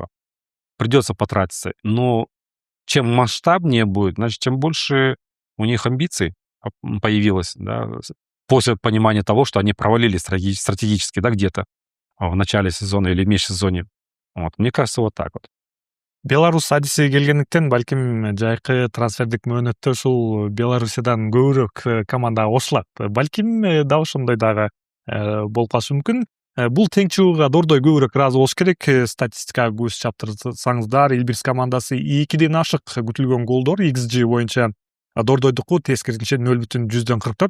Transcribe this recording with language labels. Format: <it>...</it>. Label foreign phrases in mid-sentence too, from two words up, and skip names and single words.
<ru>Придется потратиться, но чем масштабнее будет, значит, чем больше у них амбиций появилось, да, после понимания того, что они провалились стратегически, да, где-то в начале сезона или в межсезонье. Вот. Мне кажется, вот так вот.</ru> <ky>Беларус адиси келгендиктен балким жайкы трансфердик мөөнөттө ушул Беларусиядан көбүрөөк команда кошулат. Балким дагы ошондой дагы болуп калышы мүмкүн. Бул тең чыгууга Дордой көбүрөөк ыраазы болуш керек. Статистикага көз чаптырсаңыздар, Илбирс командасы 2ден ашык күтүлгөн голдор XG боюнча Дордойдуку тескерисинче 0,44.</ky>